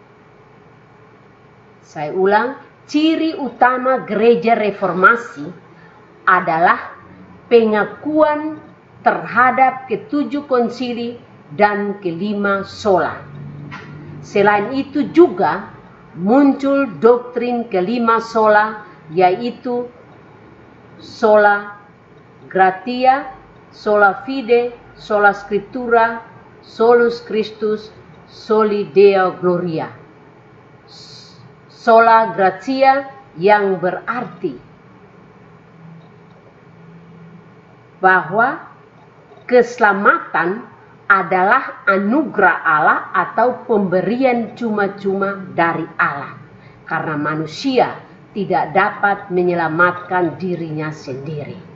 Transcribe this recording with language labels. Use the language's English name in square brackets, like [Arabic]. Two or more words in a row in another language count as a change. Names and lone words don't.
[Indonesian] Saya ulang, ciri utama gereja reformasi adalah pengakuan terhadap ke-7 konsili dan ke-5 sola. Selain itu juga muncul doktrin ke-5 sola, yaitu [Latin] sola gratia, sola fide, sola scriptura, solus Christus, soli Deo gloria. Sola gratia [Indonesian] yang berarti bahwa keselamatan adalah anugerah Allah atau pemberian cuma-cuma dari Allah, karena manusia tidak dapat menyelamatkan dirinya sendiri.